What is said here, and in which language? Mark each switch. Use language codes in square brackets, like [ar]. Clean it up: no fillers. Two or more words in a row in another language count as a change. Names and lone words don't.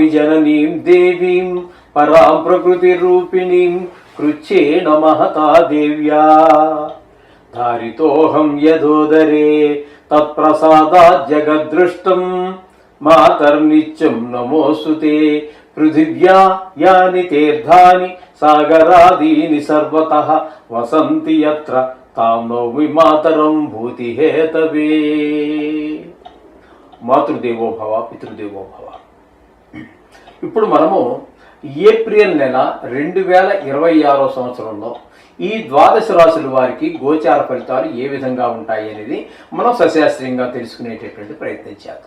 [sa] जननीं देवीं परां प्रकृतिरूपिणीं कृच्छेन महता देव्या धारितोऽहं यदोदरे तत्प्रसादात् जगद्दृष्टं मातर्नित्यं नमोऽस्तुते पृथिव्या यानि तीर्थानि सागरादीनि सर्वतः वसन्ति यत्र తాం నౌమి మాతరం భూతిహేతవే. మాతృదేవోభవ పితృదేవోభవ. [te] ఇప్పుడు మనము ఏప్రిల్ నెల 2026 సంవత్సరంలో ఈ ద్వాదశ రాశుల వారికి గోచార ఫలితాలు ఏ విధంగా ఉంటాయి అనేది మనం సశాస్త్రీయంగా తెలుసుకునేటటువంటి ప్రయత్నం చేద్దాం.